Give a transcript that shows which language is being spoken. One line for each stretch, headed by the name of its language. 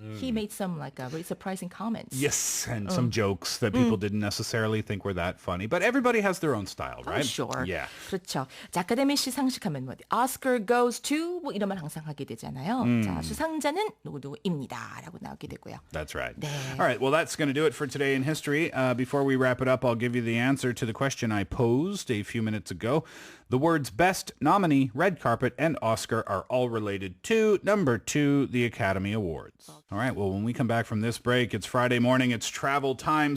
English: He made some very surprising comments. Yes, and some jokes that people didn't necessarily think were that funny. But everybody has their own style, right? Sure. Yeah.
Korean: 그렇죠. 자, 아카데미 시상식하면 뭐
English: Oscar goes to
Korean: 뭐 이런 말 항상 하게 되잖아요. 자, 수상자는 누구누구입니다라고 나오게 되고요.
English: That's right.
Korean: 네.
English: All right, well, that's going to do it for today in history. Before we wrap it up, I'll give you the answer to the question I posed a few minutes ago. The words best, nominee, red carpet, and Oscar are all related to number 2, the Academy Awards. All right, well, when we come back from this break, it's Friday morning, it's travel time.